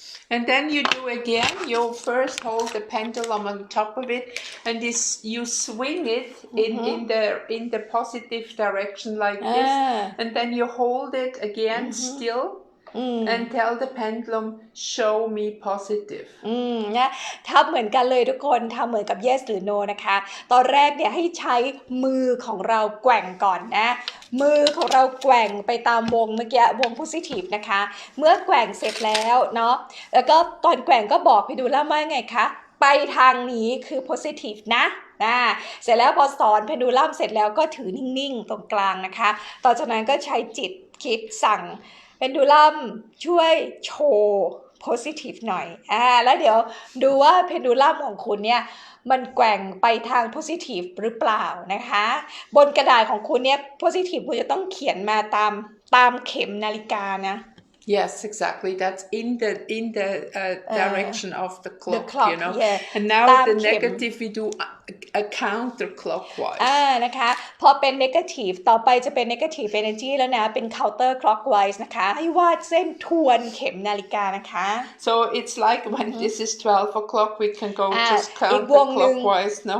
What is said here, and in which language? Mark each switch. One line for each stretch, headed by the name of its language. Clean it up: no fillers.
English: And then you do again, you first hold the pendulum on top of it and you swing it in the positive direction like this. And then you hold it again still and tell the pendulum, show me positive.
Thai: นะทำเหมือนกันเลยทุกคนทำเหมือนกับ yes หรือ no นะคะตอนแรกเนี่ยให้ใช้มือของเราแกว่งก่อนนะมือของเราแกว่งไปตามวงเมื่อกี้วง positive นะคะเมื่อแกว่งเสร็จแล้วเนาะแล้วก็ตอนแกว่งก็บอกไปดูแล้วว่าไงคะไปทางนี้คือ positive นะ เสร็จแล้วพอสอนเพนดูลัมเสร็จแล้วก็ถือนิ่งๆตรงกลางนะคะต่อจากนั้นก็ใช้จิตคิดสั่งเพนดูลัมช่วยโชว์ positive หน่อยแล้วเดี๋ยวดูว่าเพนดูลัมของคุณเนี่ยมันแกว่งไปทาง positive หรือเปล่านะคะบนกระดาษของคุณเนี่ย positive คุณจะต้องเขียนมาตามเข็มนาฬิกานะ
English: Yes, exactly. That's in the direction of the clock, you know. Yeah. And now the negative we do a counterclockwise.
Thai: นะคะพอเป็น negative ต่อไปจะเป็น negative energy แล้วนะเป็น counter clockwise นะคะให้วาดเส้นทวนเข็มนาฬิกานะคะ
English: So it's like when this is 12 o'clock, we can go just counterclockwise, no?